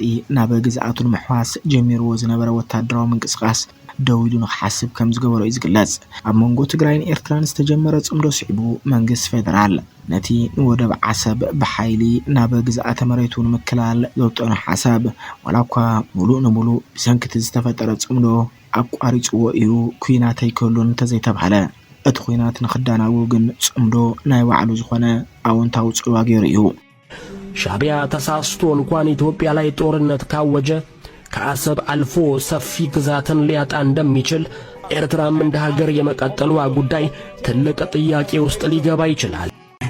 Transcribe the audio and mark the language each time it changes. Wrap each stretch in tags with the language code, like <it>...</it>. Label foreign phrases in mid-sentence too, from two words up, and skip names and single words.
<ti>ናብ ግዝኣቱን ምሕዋስ ጀሚርዎ ዝነበረ ወታደራዊ ምንቅስቃስ ደው ኢሉ ንኽሓስብ ከም ዝገበሮ እዩ ዝግለጽ ኣብ መንጎ ትግራይን ኤርትራን ዝተጀመረ ጽምዶ ስዒቡ መንግስት ፌደራል ነቲ ንወደብ ዓሰብ በሓይሊ ናብ ግዝኣተ መሬቱ ንምክላል ዘውጠነ ሓሳብ ዋላ እኳ ሙሉእ ንሙሉእ ብሰንኪቲ ዝተፈጠረ ጽምዶ ኣቋሪጽዎ እዩ ኩናት ኣይከሉን እንተዘይተባሃለ እቲ ኩናት ንኽዳናው ግን ጽምዶ ናይ ባዕሉ ዝኾነ ኣዎንታዊ ጽልዋ ገይሩ እዩ</ti> <am>ሻዕቢያ ተሳስቶ እንኳን ኢትዮጵያ ላይ ጦርነት ካወጀ ከአሰብ አልፎ ሰፊ ግዛትን ሊያጣ እንደሚችል ኤርትራም እንደ ሀገር የመቀጠሏ ጉዳይ ትልቅ ጥያቄ ውስጥ ሊገባ ይችላል</am>